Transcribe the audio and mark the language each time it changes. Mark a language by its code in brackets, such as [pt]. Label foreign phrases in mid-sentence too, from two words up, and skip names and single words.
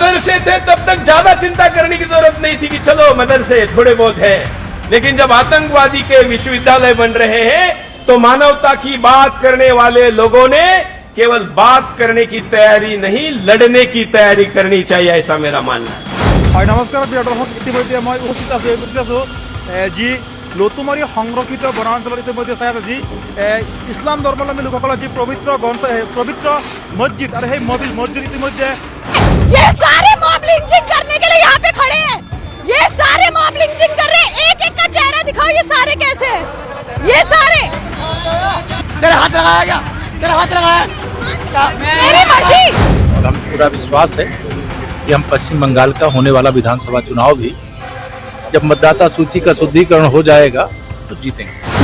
[hi] बच्चे थे तब तक ज्यादा चिंता करने की जरूरत नहीं थी कि चलो मदरसे थोड़े बहुत है, लेकिन जब आतंकवादी के विश्वविद्यालय बन रहे हैं तो मानवता की बात करने वाले लोगों ने केवल बात करने की तैयारी नहीं, लड़ने की तैयारी करनी चाहिए, ऐसा मेरा मानना है। नमस्कार प्रिय दर्शक, [as] इतिमধ্যে মই উপস্থিত আছো যি লতুমাৰী সংৰক্ষিত বনাঞ্চলত ইতিমধ্যে চাই আছে যি ইছলাম ধৰ্মাৱলম্বী লোকসকলৰ যি পবিত্ৰ মছজিদ আৰু সেই মছজিদ ইতিমধ্যে [hi] ये सारे [en] mob lynching [hi] करने के लिए यहाँ पे खड़े हैं। ये सारे [en] mob lynching [hi] कर रहे हैं। एक एक का चेहरा दिखाओ, ये सारे कैसे हैं? ये सारे तेरा हाथ लगाया क्या? तेरा हाथ लगाया? मेरी मर्जी। और हम पूरा विश्वास है कि हम पश्चिम बंगाल का होने वाला विधानसभा चुनाव भी जब मतदाता सूची का शुद्धिकरण हो जाएगा तो जीतेंगे।